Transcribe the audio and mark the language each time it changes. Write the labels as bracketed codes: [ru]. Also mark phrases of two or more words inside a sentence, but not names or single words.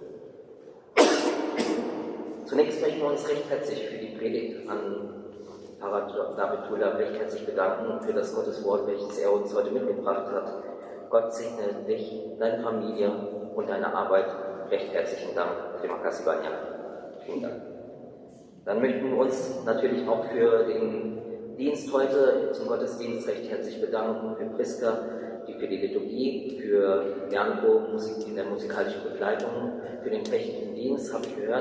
[de] Zunächst möchten wir uns recht herzlich für die Predigt an Pfarrer David Thuler recht herzlich bedanken für das Gotteswort, welches er uns heute mitgebracht hat. Gott segne dich, deine Familie und deine Arbeit. Recht herzlichen Dank. [id] Terima kasih banyak. [de] Vielen Dank. Dann möchten wir uns natürlich auch für den Dienst heute zum Gottesdienst recht herzlich bedanken, für Priska, die für die Liturgie, für Janko in der musikalischen Begleitung, für den technischen Dienst, habe ich gehört.